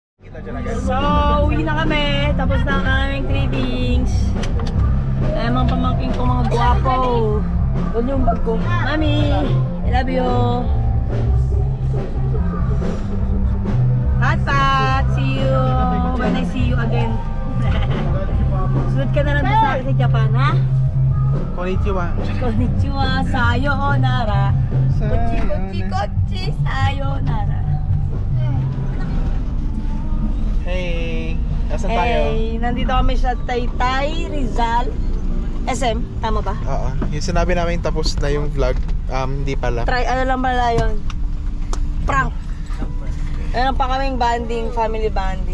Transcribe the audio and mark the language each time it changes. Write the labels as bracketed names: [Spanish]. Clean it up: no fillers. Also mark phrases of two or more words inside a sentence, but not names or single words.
[Filipino] So, uwi na kami. Tapos na ang aming trippings. Ay, mga pamangking ko, mga guwapo. Doon yung bag ko. Mami, [English] I love you. Pat, see you when I see you again. [Filipino] Sunod ka na lang doon sa akin sa Japan, ha? [Japanese] Konnichiwa. こんにちは、さよなら。こっち、こっち、こっち、さよなら. [Filipino] Hey, nasan tayo? Hey, nandito kami sa Taytay, Rizal. SM, tama ba? Oo, yung sinabi namin tapos na yung vlog, hindi pala. Try, ano lang pala yun? Prank. Meron pa kaming banding, family banding.